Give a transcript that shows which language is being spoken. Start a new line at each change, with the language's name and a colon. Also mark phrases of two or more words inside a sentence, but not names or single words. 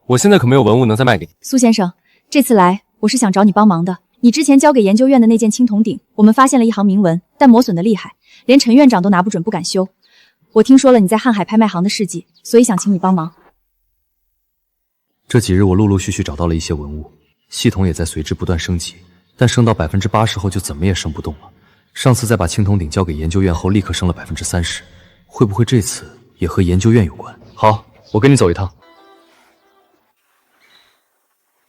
Chinese: 我現在可沒有文物能再賣給你。蘇先生，這次來我是想找你幫忙的。你之前交給研究院的那件青銅鼎，我們發現了一行銘文，但磨損得厲害，連陳院長都拿不準，不敢修。我聽說了你在瀚海拍賣行的事跡，所以想請你幫忙。這幾日我陸陸續續找到了一些文物，系統也在隨之不斷升級，但升到80%後就怎麼也升不動了。上次再把青銅鼎交給研究院後，立刻升了30%，會不會這次也和研究院有關？好，我跟你走一趟。